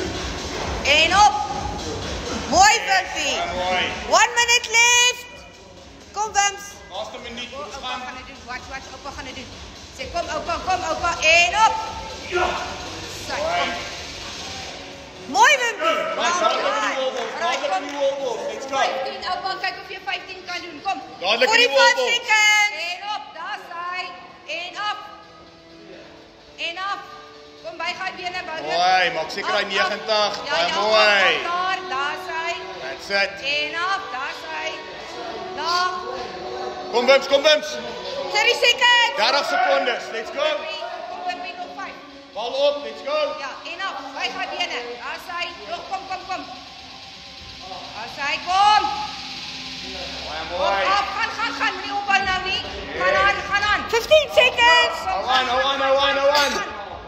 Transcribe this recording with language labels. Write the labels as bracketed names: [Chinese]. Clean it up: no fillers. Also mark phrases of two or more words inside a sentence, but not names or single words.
[Afrikaans] En op. Mooi Wimpie. Mooi. [English] 1 minute left. Kom Wimps. [Afrikaans] Laaste minuut moet Opa gaan. gaan dit doen. Watch, opa gaan dit doen. Sê kom opa. En op. Ja. Sy kom. Mooi Wimpie. Dadelik in die wobble. [English] Let's go. [Afrikaans] 15 opa, kyk of jy 15 kan doen. Kom. Dadelik in die 45 wobble. seconds. En op, daar sy. En op. En op. Kom by gaan bene bou. Mooi, maak seker hy 90. Baie mooi. Daar sy. [English] That's it. [Afrikaans] En op, daar sy. Laag. Kom Wimps, kom Wimps. [English] 30 seconds. [Afrikaans] 30 secondes. [English] Let's go. [Afrikaans] Kom by nog 5. Bal op, [English] let's go. [Afrikaans] Ja, en op. By gaan bene. Daar sy. Kom. Daar sy kom. Baie Op, mooi. gaan. Nie ophou nou nie. Gaan aan. [English] 15 seconds. [Afrikaans] Hou aan.